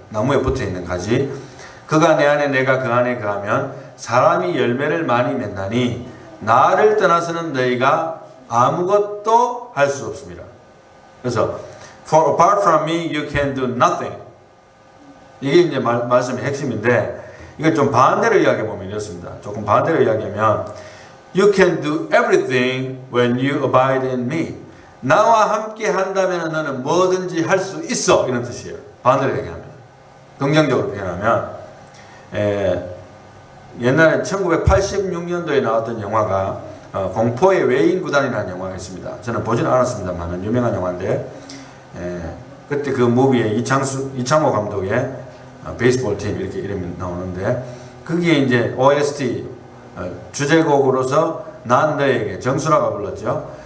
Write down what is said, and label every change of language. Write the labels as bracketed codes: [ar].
[ko] 나무에 붙어있는 가지. 그가 내 안에 내가 그 안에 거하면 사람이 열매를 많이 맺나니 나를 떠나서는 너희가 아무것도 할 수 없습니다. 그래서 [en] For apart from me you can do nothing. [ko] 이게 이제 말씀의 핵심인데 이걸 좀 반대로 이야기해보면 이렇습니다. 조금 반대로 이야기하면 [en] You can do everything when you abide in me. [ko] 나와 함께 한다면 너는 뭐든지 할 수 있어. 이런 뜻이에요. 반대로 얘기하면. 긍정적으로 표현하면 옛날에 1986년도에 나왔던 영화가 공포의 외인구단이라는 영화가 있습니다. 저는 보지는 않았습니다만 유명한 영화인데 그때 그 무비에 이창호 감독의 베이스볼 팀 이렇게 이름이 나오는데 거기에 이제 OST 주제곡으로서 난 너에게 정수라가 불렀죠.